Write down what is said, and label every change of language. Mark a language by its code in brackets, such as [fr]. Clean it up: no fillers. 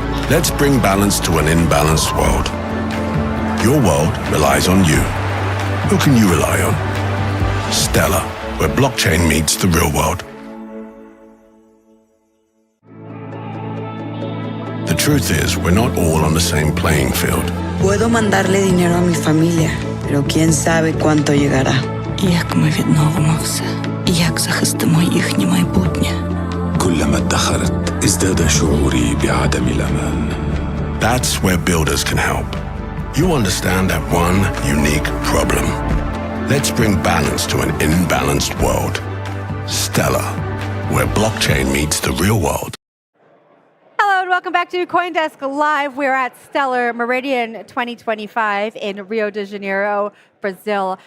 [en] Let's bring balance to an imbalanced world. Your world relies on you. Who can you rely on? Stellar, where blockchain meets the real world. The truth is, we're not all on the same playing field. [es] Puedo mandarle dinero a mi familia, pero quién sabe cuánto llegará. [uk] Як ми відновимося? Як захистимо їхнє майбутнє? [ar] كلما ادخرت ازداد شعوري بعدم الأمان. [en] That's where builders can help. You understand that one unique problem. Let's bring balance to an imbalanced world. Stellar, where blockchain meets the real world. Hello and welcome back to CoinDesk Live. We're at Stellar Meridian 2025 in Rio de Janeiro, Brazil.